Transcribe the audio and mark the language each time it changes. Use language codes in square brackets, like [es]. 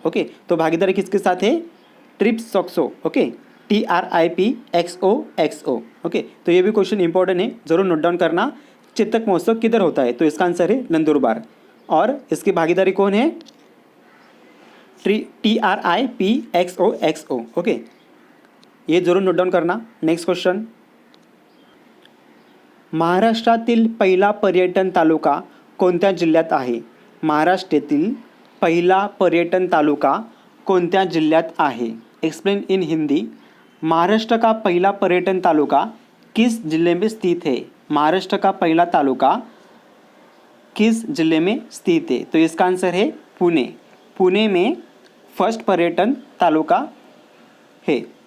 [hi] Okay, तो भागीदारी किसके साथ है? ट्रिपसॉक्सो, ओके, TRIPXOXO। ओके, तो ये भी क्वेश्चन इंपॉर्टेंट है, जरूर नोट डाउन करना। चेतक महोत्सव किधर होता है? तो इसका आंसर है नंदुरबार। और इसकी भागीदारी कौन है? TRIPXOXO। ओके, ये जरूर नोट डाउन करना। [en] next question, [mr] महाराष्ट्रातील पहिला पर्यटन तालुका कोणत्या जिल्ह्यात आहे? महाराष्ट्रातील पहिला पर्यटन तालुका कोणत्या जिल्ह्यात आहे? [en] explain in Hindi, [hi] महाराष्ट्र का पहला पर्यटन तालुका किस जिले में स्थित है? महाराष्ट्र का पहला तालुका किस जिले में स्थित है? तो इसका आंसर है पुणे। पुणे में फर्स्ट पर्यटन तालुका है।